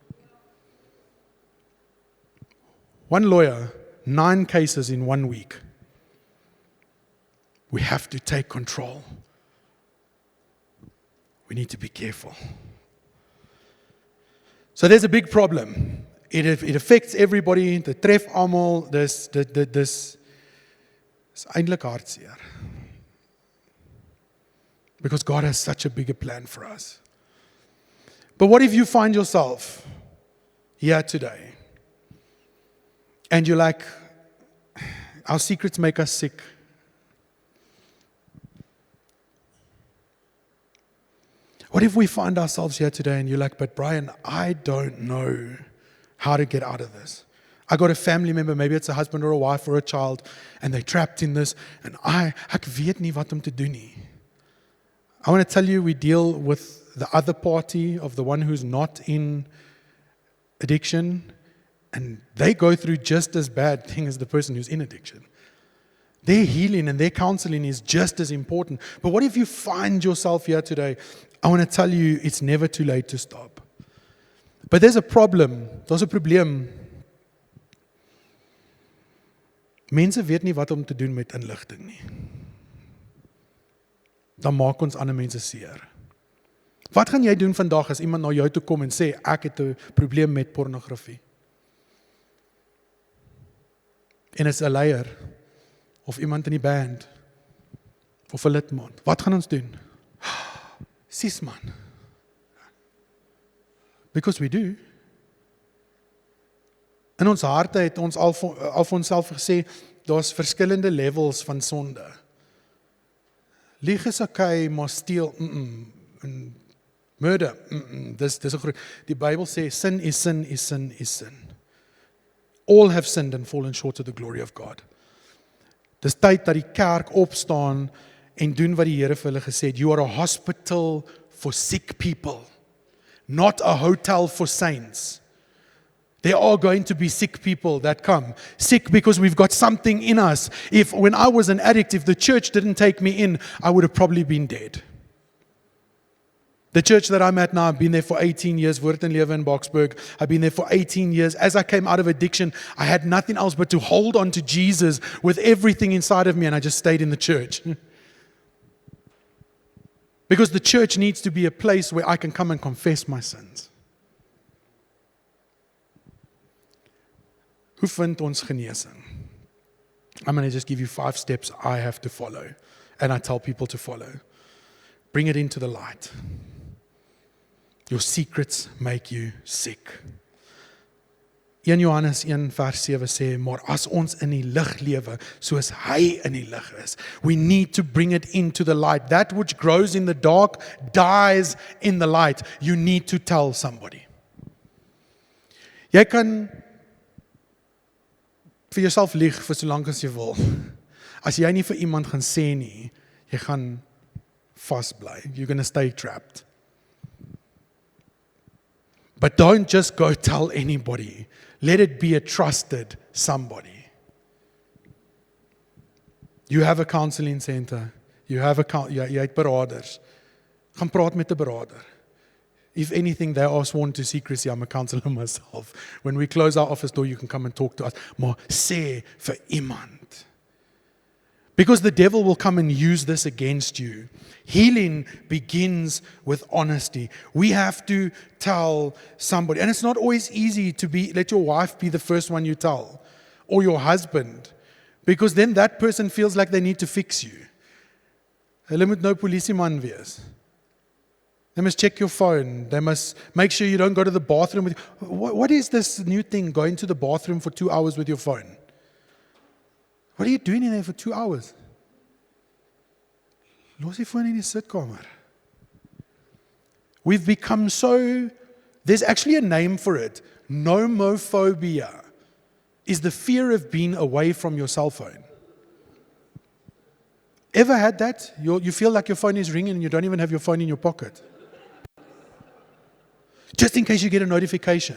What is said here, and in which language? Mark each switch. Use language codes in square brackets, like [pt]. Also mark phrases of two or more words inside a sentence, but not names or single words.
[en] One lawyer, 9 cases in 1 week. We have to take control. We need to be careful. So there's a big problem. It affects everybody. [af] Dit tref almal. Dis eintlik hartseer. [en] Because God has such a bigger plan for us. But what if you find yourself here today and you're like, our secrets make us sick. What if we find ourselves here today and you're like, but Brian, I don't know how to get out of this. I got a family member, maybe it's a husband or a wife or a child, and they're trapped in this, and [af] ek weet nie wat om te doen nie. [en] I want to tell you, we deal with the other party of the one who's not in addiction, and they go through just as bad thing as the person who's in addiction. Their healing and their counseling is just as important. But what if you find yourself here today? I want to tell you, it's never too late to stop. But there's a problem. [af] Daar's 'n probleem. Mense weet nie wat om te doen met inligting nie. Dan maak ons ander mense seer. Wat gaan jy doen vandag as iemand na jou toe kom en sê, ek het 'n probleem met pornografie? En is 'n leier, of iemand in die band, of 'n lidmaat. Wat gaan ons doen? Sis man. [en] Because we do. [af] In ons harte het ons al vir onsself gesê, daar's verskillende levels van sonde. Lieg is okay, maar steel, en murder, dis 'n groot. Die Bybel sê, [en] sin is sin is sin is sin. All have sinned and fallen short of the glory of God. [af] Dis tyd dat die kerk opstaan en doen wat die Here vir hulle gesê het. [en] You are a hospital for sick people, not a hotel for saints. There are going to be sick people that come. Sick because we've got something in us. When I was an addict, if the church didn't take me in, I would have probably been dead. The church that I'm at now, I've been there for 18 years, Woord en Lewe in Boksburg. I've been there for 18 years. As I came out of addiction, I had nothing else but to hold on to Jesus with everything inside of me, and I just stayed in the church. Because the church needs to be a place where I can come and confess my sins. [af] Hoe vind ons genesing? [en] I'm going to just give you 5 steps I have to follow, and I tell people to follow. Bring it into the light. Your secrets make you sick. [af] 1 Johannes 1 vers 7 sê, maar as ons in die lig lewe, soos hy in die lig is, [en] we need to bring it into the light. That which grows in the dark dies in the light. You need to tell somebody. [af] Jy kan vir jouself lieg vir so lank as jy wil. As jy nie vir iemand gaan sê nie, jy gaan vasbly. [en] You're going to stay trapped. But don't just go tell anybody. Let it be a trusted somebody. You have a counseling center. [af] Jy het beraders. Gaan praat met 'n berader. [en] If anything, they are sworn to secrecy. I'm a counselor myself. When we close our office door, you can come and talk to us. [af] Maar sê vir iemand. [en] Because the devil will come and use this against you. Healing begins with honesty. We have to tell somebody. And it's not always easy to let your wife be the first one you tell. Or your husband. Because then that person feels like they need to fix you. [af] Hulle moet nou polisieman wees. [en] They must check your phone. They must make sure you don't go to the bathroom with. What is this new thing, going to the bathroom for 2 hours with your phone? What are you doing in there for 2 hours? [af] Los die phone in die sitkamer. [en] We've become so, there's actually a name for it. Nomophobia is the fear of being away from your cell phone. Ever had that? You feel like your phone is ringing and you don't even have your phone in your pocket. Just in case you get a notification.